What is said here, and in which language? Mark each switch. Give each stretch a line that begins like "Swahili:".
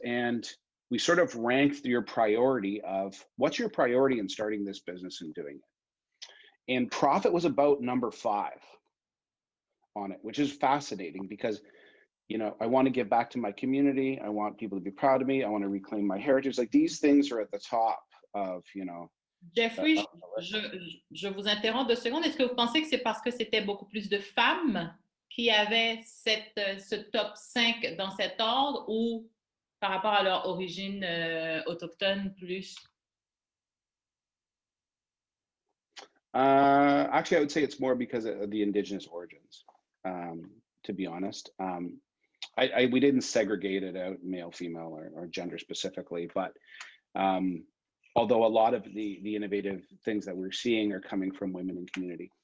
English: And we sort of ranked your priority of what's your priority in starting this business and doing it. And profit was about number 5 on it, which is fascinating because I want to give back to my community. I want people to be proud of me. I want to reclaim my heritage. Like these things are at the top of,
French: Jeffrey, je vous interromps 2 secondes. Est-ce que vous pensez que c'est parce que c'était beaucoup plus de femmes qui avaient ce top 5 dans cet ordre ou par rapport à leur origine autochtone plus?
English: Actually, I would say it's more because of the Indigenous origins, to be honest. We didn't segregate it out male, female, or gender specifically, but although a lot of the innovative things that we're seeing are coming from women in community.